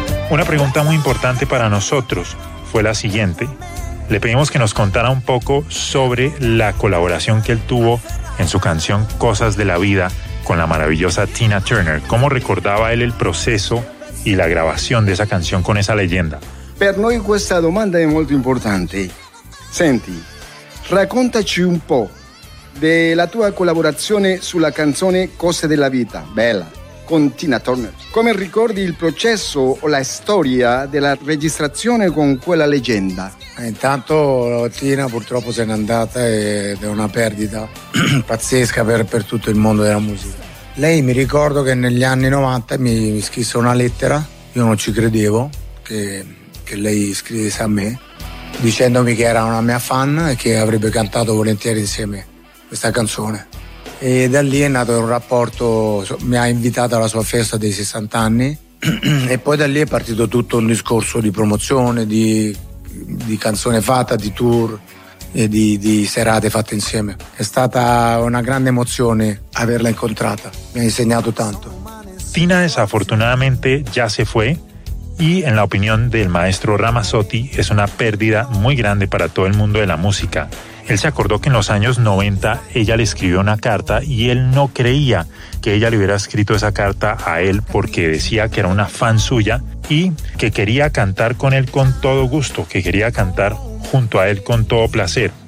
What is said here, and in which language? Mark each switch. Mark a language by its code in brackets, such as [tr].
[es] Una pregunta muy importante para nosotros fue la siguiente. Le pedimos que nos contara un poco sobre la colaboración que él tuvo en su canción Cosas de la Vida con la maravillosa Tina Turner. ¿Cómo recordaba él el proceso y la grabación de esa canción con esa leyenda? [it] Per noi questa domanda è molto importante. Senti, raccontaci un po' della tua collaborazione sulla canzone Cose della Vita, bella, con Tina Turner. Come ricordi il processo o la storia della registrazione con quella leggenda? Intanto Tina purtroppo se n'è andata ed è una perdita pazzesca per tutto il mondo della musica. Lei, mi ricordo che negli anni 90 mi scrisse una lettera, io non ci credevo che lei scrivesse a me, dicendomi che era una mia fan e che avrebbe cantato volentieri insieme questa canzone. E da lì è nato un rapporto, mi ha invitato alla sua festa dei 60 anni e poi da lì è partito tutto un discorso di promozione, di canzone fatta, di tour e di serate fatte insieme. È stata una grande emozione averla incontrata, mi ha insegnato tanto. [es] Tina desafortunadamente ya se fue y en la opinión del maestro Ramazzotti es una pérdida muy grande para todo el mundo de la música. Él se acordó que en los años 90 ella le escribió una carta y él no creía que ella le hubiera escrito esa carta a él porque decía que era una fan suya y que quería cantar con él con todo gusto, que quería cantar junto a él con todo placer.